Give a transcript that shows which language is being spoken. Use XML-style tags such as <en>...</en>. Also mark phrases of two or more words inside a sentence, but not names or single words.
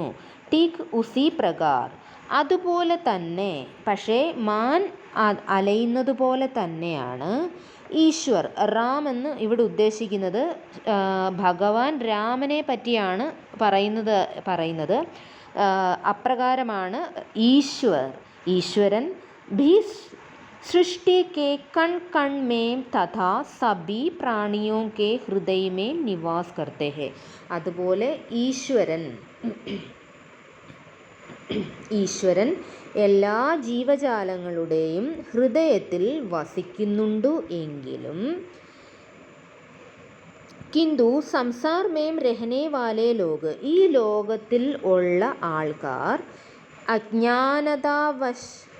<hi>ठीक उसी प्रकार</hi> <ml>അതുപോലെ തന്നെ, പക്ഷേ മാൻ അലയുന്നത് പോലെ തന്നെയാണ് ഈശ്വർ. റാം എന്ന് ഇവിടെ ഉദ്ദേശിക്കുന്നത് ഭഗവാൻ രാമനെ പറ്റിയാണ് പറയുന്നത്. അപ്രകാരമാണ് ഈശ്വരൻ</ml> <hi>भी सृष्टि के कण कण में तथा सभी प्राणियों के हृदय में निवास करते हैं.</hi> <ml>അതുപോലെ ഈശ്വരൻ എല്ലാ ജീവജാലങ്ങളുടെയും ഹൃദയത്തിൽ വസിക്കുന്നുണ്ട് എങ്കിലും,</ml> <hi>किन्तु संसार में रहने वाले लोग</hi> <ml>ഈ ലോകത്തിൽ ഉള്ള ആൾക്കാർ അജ്ഞാനതാവശ്</ml>